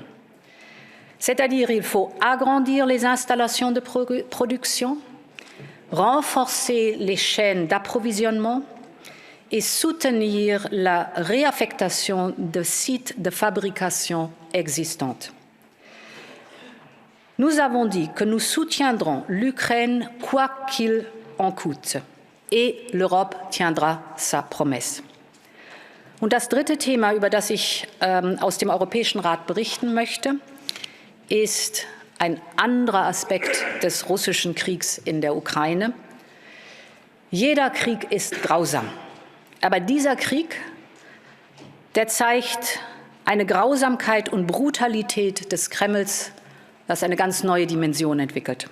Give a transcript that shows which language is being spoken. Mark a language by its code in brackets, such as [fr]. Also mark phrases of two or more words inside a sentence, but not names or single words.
[fr] C'est-à-dire qu'il faut agrandir les installations de production, renforcer les chaînes d'approvisionnement et soutenir la réaffectation de sites de fabrication existants. Nous avons dit que nous soutiendrons l'Ukraine quoi qu'il en coûte et l'Europe tiendra sa promesse. [de] Und das dritte Thema, über das ich aus dem Europäischen Rat berichten möchte, ist ein anderer Aspekt des russischen Kriegs in der Ukraine. Jeder Krieg ist grausam, aber dieser Krieg, der zeigt eine Grausamkeit und Brutalität des Kremls, das eine ganz neue Dimension entwickelt.